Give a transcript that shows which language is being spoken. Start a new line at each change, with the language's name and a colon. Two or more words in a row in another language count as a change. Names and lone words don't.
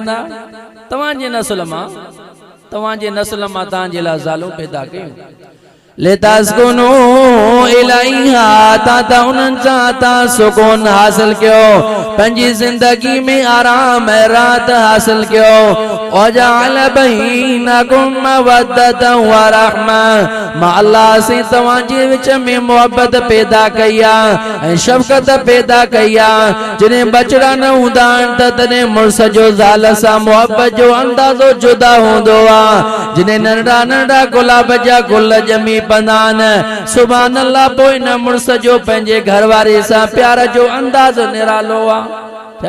Sindhi: तव्हांजे नस्ल मां, तव्हांजे नस्ल मां तव्हांजे लाइ ज़ालूं पैदा कयूं।
Arabic: لتسكنوا إليها,
Sindhi: त उन्हनि सां तव्हां सुकून हासिल कयो, पंहिंजी ज़िंदगी में आराम ऐं राहत हासिल कयो।
Arabic: وجعل بينكم مودة و رحمة,
Sindhi: मां अल्लाह से तव्हांजे विच में मोहब्बत पैदा कई आहे ऐं शफ़क़त पैदा कई आहे। जॾहिं बचड़ा न हूंदा आहिनि त तॾहिं मुड़ुस जो ज़ाल सां मोहब्बत जो अंदाज़ो जुदा हूंदो आहे। जॾहिं नंढड़ा नंढड़ा गुलाब जा गुल ॼमी पवंदा,
Arabic: سبحان الله,
Sindhi: पोइ न मुड़ुस जो पंहिंजे घरवारी सां प्यार जो अंदाज़ निरालो आहे।